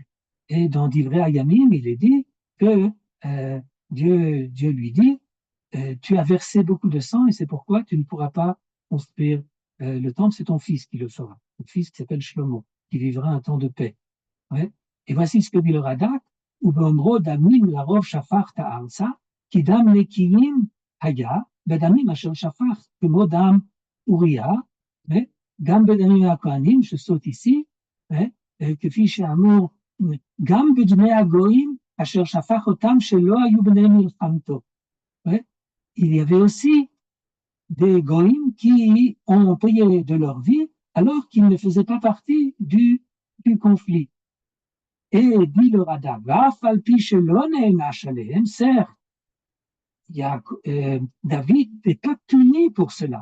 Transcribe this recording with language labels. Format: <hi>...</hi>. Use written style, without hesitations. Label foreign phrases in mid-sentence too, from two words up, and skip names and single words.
<fr>et dans Divrei Hayamim, il est dit que Dieu lui dit tu as versé beaucoup de sang et c'est pourquoi tu ne pourras pas construire le temple, c'est ton fils qui le fera. Ton fils qui s'appelle Shlomo, qui vivra un temps de paix. Ouais. Et voici ce que dit le Radak,</fr> <he>ובאומרו דמים לרוב שפכת ארצה, כי דם נקיים היה, בדמים אשר שפך, כמו דם אוריה, גם בדמים הכהנים שסות איסי, כפי שאמור, גם בדמי הגויים, אשר שפך אותם שלא היו בני מלחמתו.</he> <fr>Il y avait aussi des goïms qui ont payé de leur vie alors qu'ils ne faisaient pas partie du conflit. Et dit le Radak, certes, David n'est pas puni pour cela.</fr>